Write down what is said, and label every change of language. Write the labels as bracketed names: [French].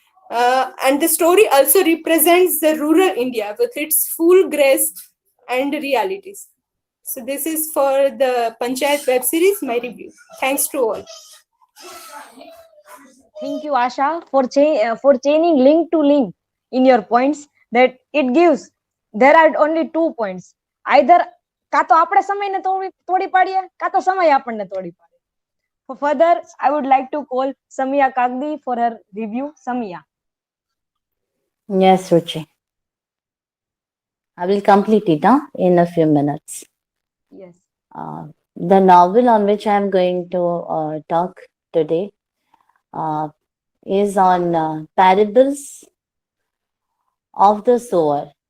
[English] And the story also represents the rural India with its full grace and realities. So this is for the Panchayat web series, my review. Thanks to all. Thank you, Asha, for chaining link to link in your points. That it gives. There are only 2 points. Either [Gujarati] કાં તો આપણે સમયને તોડી પાડીએ કાં તો સમય આપણને તોડી પાડે. [English] For further, I would like to call Samiya Kagadi for her review. Samiya. Yes, Ruchi. I will complete it in a few minutes. Yes. The novel on which I am going to talk today is on Parables of the Sower.